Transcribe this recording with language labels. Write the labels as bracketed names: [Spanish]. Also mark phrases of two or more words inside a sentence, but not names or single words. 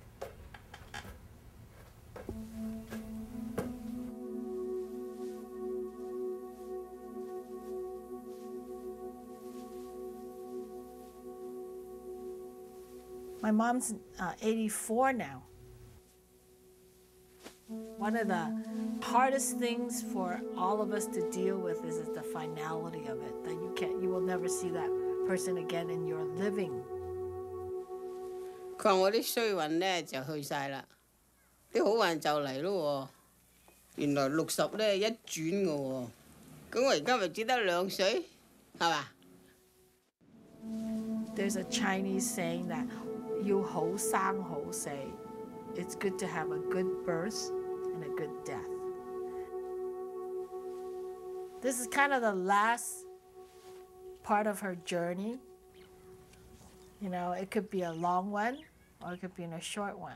[English] My mom's 84 now. One of the hardest things for all of us to deal with is the finality of it, that you will never see that person again in your living. [Cantonese] 佢話我啲衰運咧就去晒啦，啲好運就嚟咯喎。原來60咧一轉嘅喎，咁我而家咪只得2歲，係嘛？ [English] There's a Chinese saying that [Cantonese] 要好生好死. [English] It's good to have a good birth and a good death. This is kind of the last part of her journey. You know, it could be a long one or it could be in a short one.